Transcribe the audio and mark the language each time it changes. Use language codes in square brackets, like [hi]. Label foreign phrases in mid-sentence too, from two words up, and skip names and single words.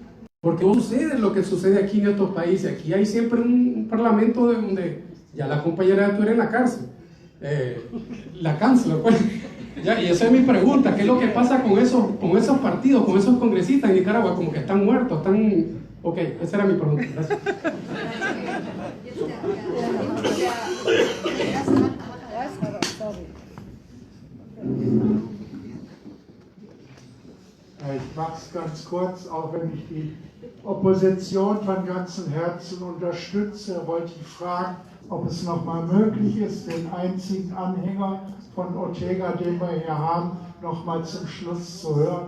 [es] Porque no sucede lo que sucede aquí en estos países. Aquí hay siempre un parlamento donde ya la compañera estuviera en la cárcel. La cancela, pues. Ya, y esa es mi pregunta. ¿Qué es lo que pasa con esos partidos, con esos congresistas en Nicaragua? Como que están muertos, están... Ok, esa era mi pregunta. Gracias. [de] Ich mache es ganz kurz, auch wenn ich die Opposition von ganzem Herzen unterstütze, wollte ich fragen, ob es nochmal möglich ist, den einzigen Anhänger von Ortega, den wir hier haben, nochmal zum Schluss zu hören.